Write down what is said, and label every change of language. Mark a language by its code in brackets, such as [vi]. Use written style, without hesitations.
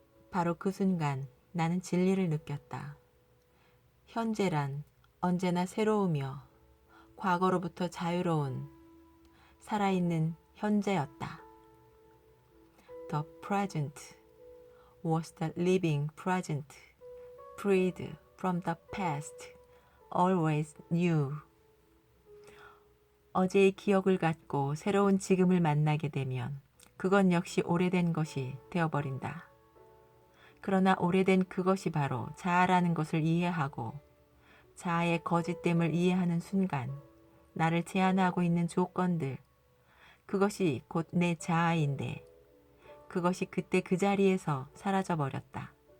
[ko] 바로 그 순간 나는 진리를 느꼈다. 현재란 언제나 새로우며 과거로부터 자유로운 살아있는 현재였다. [en] The present was the living present, freed from the past, always new. [ko] 어제의 기억을 갖고 새로운 지금을 만나게 되면 그건 역시 오래된 것이 되어버린다. 그러나 오래된 그것이 바로 자아라는 것을 이해하고 자아의 거짓됨을 이해하는 순간 나를 제한하고 있는 조건들, 그것이 곧 내 자아인데 그것이 그때 그 자리에서 사라져버렸다.